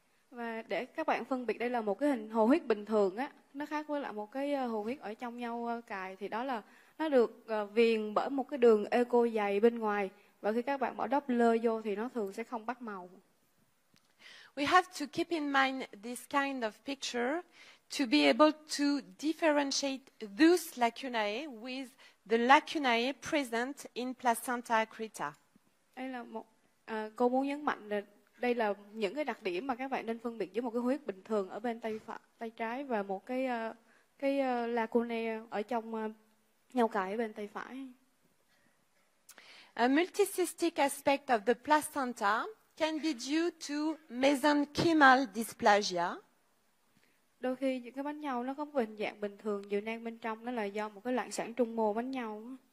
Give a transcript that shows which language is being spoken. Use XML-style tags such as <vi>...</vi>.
<vi>Và để các bạn phân biệt đây là một cái hình hồ huyết bình thường á, nó khác với lại một cái hồ huyết ở trong nhau cài, thì đó là nó được viền bởi một cái đường echo dày bên ngoài, và khi các bạn bỏ Doppler vô thì nó thường sẽ không bắt màu.</vi> <en>We have to keep in mind this kind of picture to be able to differentiate those lacunae with the lacunae present in placenta accreta.</en> <vi>Đây là cô muốn nhấn mạnh là đây là những cái đặc điểm mà các bạn nên phân biệt giữa một cái huyết bình thường ở bên tay trái và một cái lacunae ở trong nhau cài ở bên tay phải.</vi> <en>A multicystic aspect of the placenta can be due to mesenchymal dysplasia.</en> <vi>Đôi khi những cái bánh nhau nó có hình dạng bình thường giữa nang bên trong, nó là do một cái loạn sản trung mô bánh nhau.</vi>